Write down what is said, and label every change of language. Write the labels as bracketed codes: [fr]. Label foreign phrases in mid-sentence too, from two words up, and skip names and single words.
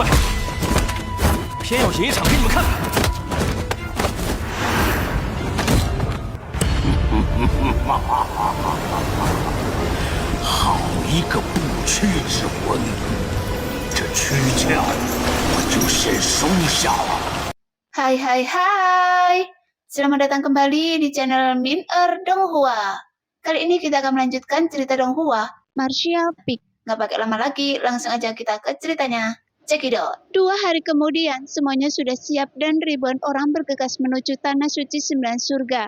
[zh] 偏要演一场给你们看。好一个不屈之魂！这躯壳我就先收下了。 [id] Hai, selamat datang kembali di channel Min-er Donghua. Kali ini kita akan melanjutkan cerita Donghua, Martial Peak. Nggak pakai lama lagi, langsung aja kita ke ceritanya. Cekidot. 2 hari kemudian, semuanya sudah siap dan ribuan orang bergegas menuju Tanah Suci 9 Surga.